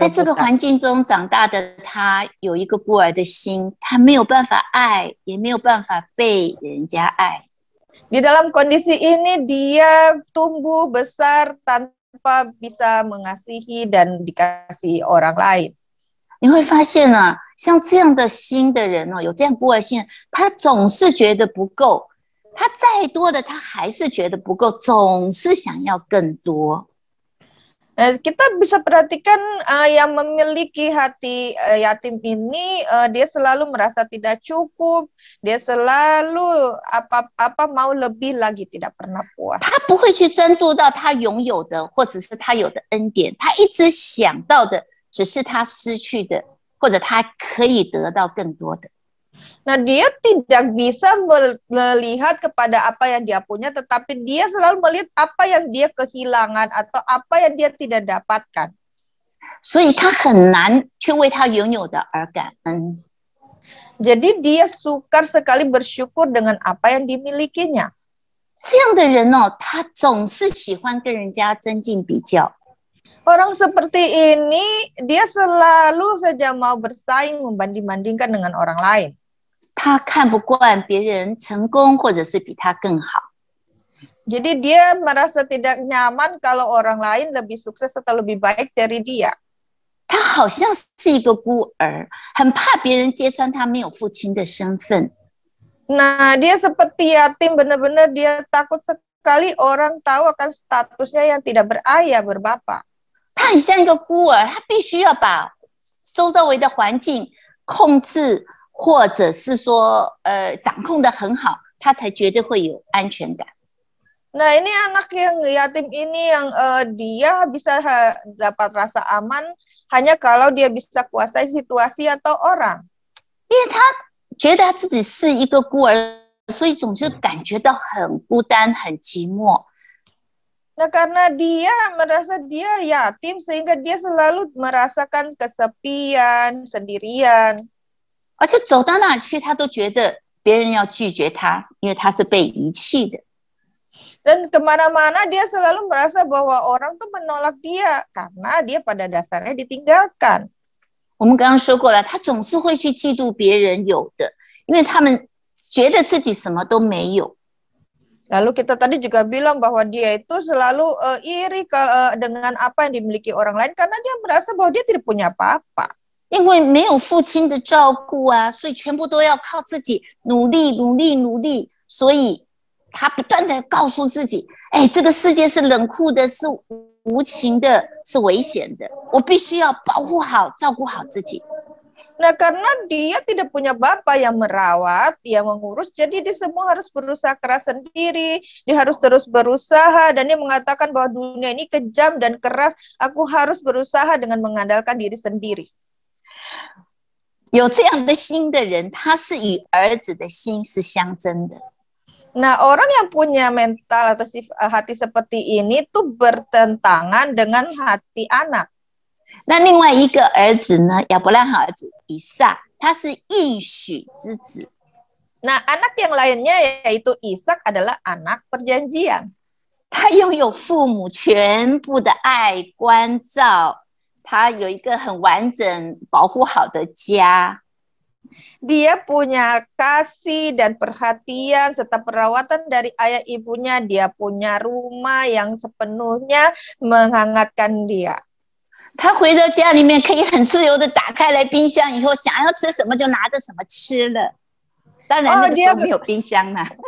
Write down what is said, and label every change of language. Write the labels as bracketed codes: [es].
[zh] 在这个环境中长大的他，有一个孤儿的心，他没有办法爱，也没有办法被人家爱。 [id] Di dalam kondisi ini dia tumbuh besar tanpa bisa mengasihi dan dikasihi orang lain. [zh] 你会发现啊，像这样的心的人哦，有这样孤儿心，他总是觉得不够，他再多的他还是觉得不够，总是想要更多。 [id] Kita bisa perhatikan yang memiliki hati yatim ini dia selalu merasa tidak cukup, dia selalu apa mau lebih lagi, tidak pernah puas. [zh] 他不会去专注到他拥有的或者是他有的恩典，他一直想到的只是他失去的，或者他可以得到更多的。 [id] Nah, dia tidak bisa melihat kepada apa yang dia punya, tetapi dia selalu melihat apa yang dia kehilangan atau apa yang dia tidak dapatkan. [zh] 所以他很难去为他拥有的而感恩。 [id] Jadi dia sukar sekali bersyukur dengan apa yang dimilikinya. [zh] 这样的人哦，他总是喜欢跟人家增进比较。 [id] Orang seperti ini dia selalu saja mau bersaing, membanding-bandingkan dengan orang lain. [zh] 他看不惯别人成功或者是比他更好。 [id] Jadi dia merasa tidak nyaman kalau orang lain lebih sukses atau lebih baik dari dia. [zh] 他好像是一个孤儿，很怕别人揭穿他没有父亲的身份。 [id] Nah, dia seperti yatim, benar-benar dia takut sekali orang tahu akan statusnya yang tidak berayah, berbapa. [zh] 他很像一个孤儿，他必须要把周围的环境控制，或者是说掌控得很好，他才觉得会有安全感。 [id] Nah, ini anak yang yatim ini yang dia bisa dapat rasa aman hanya kalau dia bisa kuasai situasi atau orang. [zh] 因为他觉得他自己是一个孤儿，所以总是感觉到很孤单、很寂寞。 [id] Nah, karena dia merasa dia yatim sehingga dia selalu merasakan kesepian, sendirian. [zh] 而且走到哪去，他都觉得别人要拒绝他，因为他是被遗弃的。 [id] Dan kemana-mana dia selalu merasa bahwa orang tuh menolak dia karena dia pada dasarnya ditinggalkan. [zh] 我们刚刚说过了，他总是会去嫉妒别人有的，因为他们觉得自己什么都没有。 [id] Lalu kita tadi juga bilang bahwa dia itu selalu iri dengan apa yang dimiliki orang lain karena dia merasa bahwa dia tidak punya apa-apa. [zh] 因为没有父亲的照顾啊，所以全部都要靠自己努力，所以他不断的告诉自己，这个世界是冷酷的，是无情的，是危险的，我必须要保护好、照顾好自己。 [id] Nah, karena dia tidak punya bapak yang merawat, yang mengurus, jadi dia semua harus berusaha keras sendiri, dia harus terus berusaha, dan dia mengatakan bahwa dunia ini kejam dan keras, aku harus berusaha dengan mengandalkan diri sendiri. [zh] 有这样的心的人，他是与儿子的心是相争的。 [id] Nah, orang yang punya mental atau hati seperti ini tuh bertentangan dengan hati anak. [zh] 那另外一个儿子呢，亚伯拉罕儿子以撒，他是应许之子。 [id] Nah, anak yang lainnya yaitu Ishak adalah anak perjanjian. [zh] 他拥有父母全部的爱关照，他有一个很完整、保护好的家。 [id] Dia punya kasih dan perhatian serta perawatan dari ayah ibunya. Dia punya rumah yang sepenuhnya menghangatkan dia. [zh] 他回到家里面可以很自由的打开来冰箱，以后想要吃什么就拿着什么吃了。当然那个时候没有冰箱啦。